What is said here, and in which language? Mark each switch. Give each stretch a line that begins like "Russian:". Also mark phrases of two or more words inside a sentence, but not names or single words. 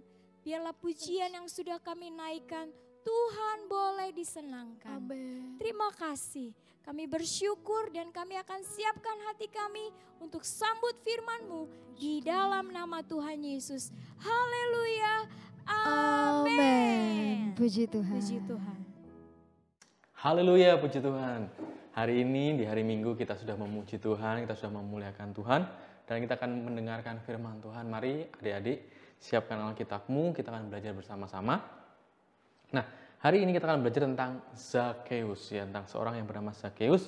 Indonesian: Biarlah pujian yang sudah kami naikkan, Tuhan boleh disenangkan. Amen. Terima kasih. Kami bersyukur dan kami akan siapkan hati kami untuk sambut firman-Mu di dalam nama Tuhan Yesus. Haleluya. Amin. Puji Tuhan. Puji Tuhan. Haleluya, puji Tuhan. Hari ini di hari Minggu kita sudah memuji Tuhan, kita sudah memuliakan Tuhan. Dan kita akan mendengarkan firman Tuhan. Mari adik-adik siapkan Alkitabmu, kita akan belajar bersama-sama. Nah, hari ini kita akan belajar tentang Zakheus, ya, tentang seorang yang bernama Zakheus.